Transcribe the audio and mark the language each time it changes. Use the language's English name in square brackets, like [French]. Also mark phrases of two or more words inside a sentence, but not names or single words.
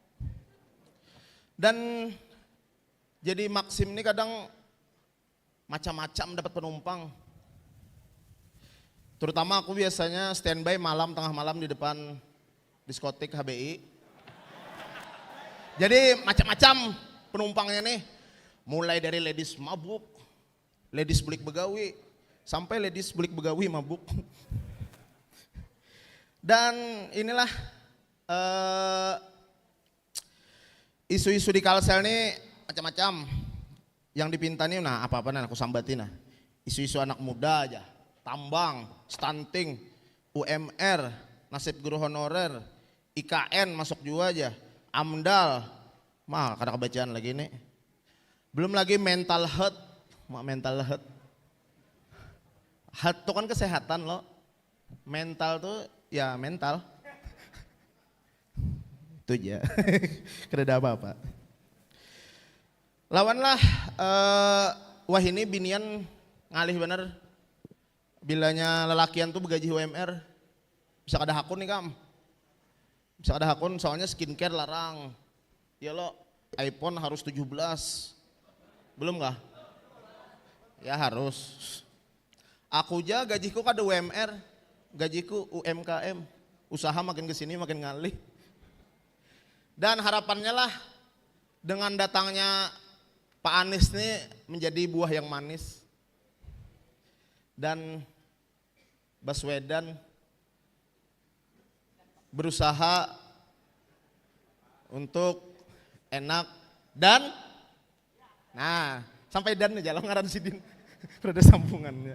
[Indonesian] Dan jadi Maxim ini kadang macam-macam dapat penumpang. Terutama aku biasanya standby malam, tengah malam di depan diskotik HBI. Jadi macam-macam penumpangnya nih. [Banjar] Mulai dari ladies mabuk, ladies belik begawi, Sampai ladies bulik begawi mabuk. [Indonesian] Dan inilah isu-isu di Kalsel ini macam-macam. [Banjar] Yang dipinta nih, nah apa-apa aku sambatin nah. Isu-isu anak muda aja, tambang, stunting, UMR, nasib guru honorer, IKN masuk juga aja, AMDAL, mah kada kebacaan lagi nih. [English] Belum lagi mental health, mental health. [Indonesian] Health itu kan kesehatan loh, mental tuh ya mental. [Banjar] Itu aja, kada ada apa-apa. Lawanlah, wah ini binian ngalih bener. Bilanya lelakian tuh begaji UMR, bisa kada hakun nih kam. Bisa kada hakun soalnya skincare larang. Ya lo, iPhone harus 17. Belum kah? Ya harus. Aku aja gajiku kada UMR, gajiku UMKM. Usaha makin kesini makin ngalih. [Indonesian] Dan harapannya lah dengan datangnya Pak Anies nih menjadi buah yang manis. [Banjar] Dan Baswedan berusaha untuk enak dan nah sampai dan aja lo ngaran sidin ada sambungannya.